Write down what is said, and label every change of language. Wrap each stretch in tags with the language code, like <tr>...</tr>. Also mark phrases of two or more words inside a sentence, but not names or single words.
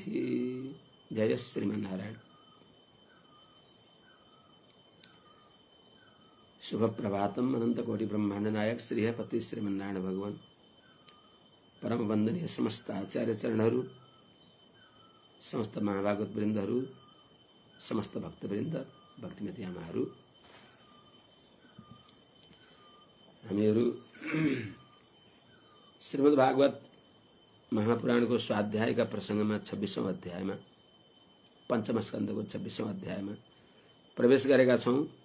<sa>जय श्रीमन्नारायण। शुभ प्रभातम।</sa> <ne>अनंत कोटि ब्रह्मांड नायक श्री पति श्रीमन्नारायण भगवान परम वंदनीय समस्त आचार्य चरणहरू, समस्त महाभागवत वृन्दहरू, समस्त भक्तवृन्द, भक्तिमती आमाहरू, हामीहरू श्रीमद् भागवत महापुराणको स्वाध्यायका प्रसङ्गमा 26औं अध्यायमा पञ्चम स्कन्धको 26औं अध्यायमा प्रवेश गरेका छौं।</ne>